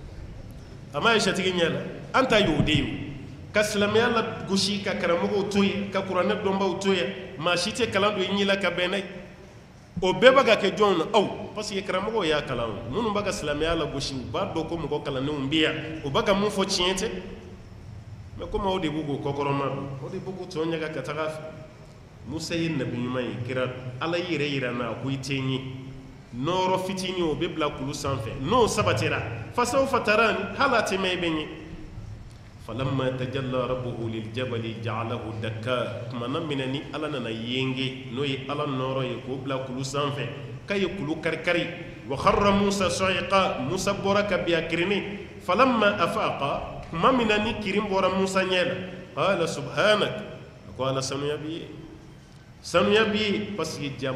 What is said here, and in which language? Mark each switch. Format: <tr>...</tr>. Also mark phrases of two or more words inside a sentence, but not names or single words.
<bm>ma ye sɛtigi ɲɛ la an ta y'o de ye ka silamɛya la gosi ka karamɔgɔw to yen ka kuranɛ dɔnbaw to yen maa si tɛ kalan don i ɲɛ la ka bɛn n'a ye o bɛɛ bɛ ka kɛ jɔnw na aw</bm> <fr>parce que</fr> <bm>karamɔgɔw y'a kalan minnu b'a ka silamɛya la gosi u b'a dɔn ko mɔgɔ kalannenw bɛ yan u b'a ka mun fɔ tiɲɛ tɛ mais komi aw de b'u k'o kɔkɔrɔma don aw de b'u k'u tɔ ɲaga ka taga a fɛ Musa ye nabi ɲuman ye kira ala yɛrɛ yira n na ko i tɛ n ye nɔɔrɔ fitinin o bɛ bila kulu sanfɛ n'o sabatira</bm> <ar>فسوف تراني</ar> <bm>hali a tɛ mɛn i bɛ n ye</bm> <ar>فلما تجلى ربه للجبل جعله دكا</ar> <bm>kumana mina ni ala nana yenge n'o ye ala nɔɔrɔ ye k'o bila kulu sanfɛ k'a ye kulu kari-kari</bm> <ar>وخر موسى صعقا</ar> <bm>Musa bɔra ka bin a kirinni</bm> <ar>فلما أفاق</ar> <bm>kuma mina ni kirin bɔra Musa ɲɛ la</bm> <ar>قال سبحانك</ar> <bm>a ko ala sanuya b'i ye sanuya b'i ye</bm> <fr>parce que</fr> <bm>ja</bm>